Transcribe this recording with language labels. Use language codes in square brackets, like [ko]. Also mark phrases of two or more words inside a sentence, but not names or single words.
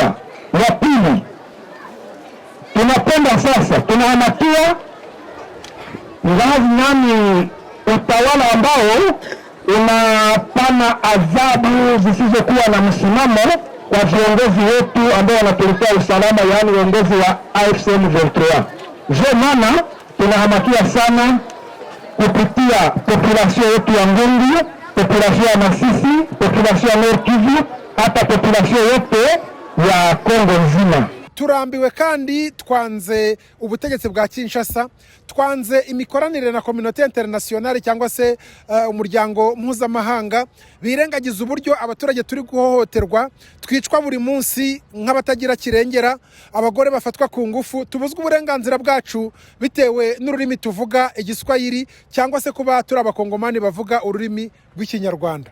[sw] Ya pili, tunapenda sasa tunahamakia nani utawala ambao unapana adhabu zisizokuwa na msimamo kwa viongozi wetu ambao wanatuletea usalama, yaani uongozi wa AFC M23. Je, maana tunahamakia sana kupitia population yetu ya Ngungu, population ya Masisi, population ya Nord Kivu, hata population yote ya Kongo nzima. [rw] Turambiwe kandi twanze ubutegetsi bwa Kinshasa, twanze imikoranire na [fr] communauté internationale [rw] cyangwa se umuryango mpuzamahanga birengagiza uburyo abaturage turi guhohoterwa, twicwa buri munsi nk'abatagira kirengera, abagore bafatwa ku ngufu, tubuzwa uburenganzira bwacu bitewe n'ururimi tuvuga igiswahili cyangwa se kuba turi abakongomani bavuga ururimi rw'ikinyarwanda.